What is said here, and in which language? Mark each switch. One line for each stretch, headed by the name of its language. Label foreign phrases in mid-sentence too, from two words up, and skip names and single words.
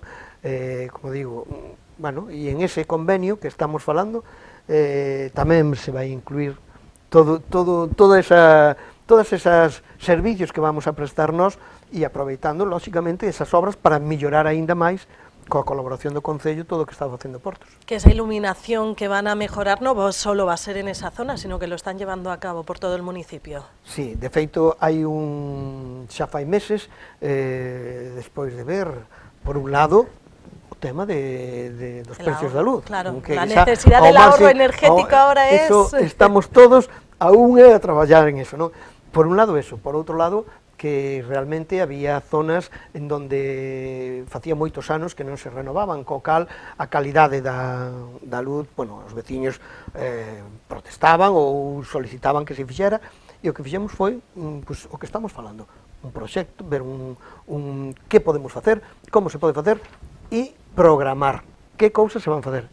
Galician: Como digo, bueno, e en ese convenio que estamos falando, tamén se vai incluir todas esas servicios que vamos a prestar nós e aproveitando, lóxicamente, esas obras para mellorar aínda máis coa colaboración do Concello todo o que está facendo Portos.
Spanish: Que esa iluminación que van a mejorar no solo va a ser en esa zona, sino que lo están llevando a cabo por todo el municipio.
Galician: Sí, de feito, hai xa fai meses, despois de ver, por un lado, o tema dos precios da luz.
Spanish: Claro, que la necesidad del ahorro energético ahora es...
Galician: Estamos todos a a traballar en eso, non? Por un lado eso, por outro lado, que realmente había zonas
Spanish: en donde
Galician: facía moitos anos que non se renovaban, co cal a calidade da luz, bueno, os veciños protestaban ou solicitaban que se fixera, e o que fixemos foi pues, o que estamos falando, un proxecto, ver que podemos facer, como se pode facer, e programar que cousas se van facer.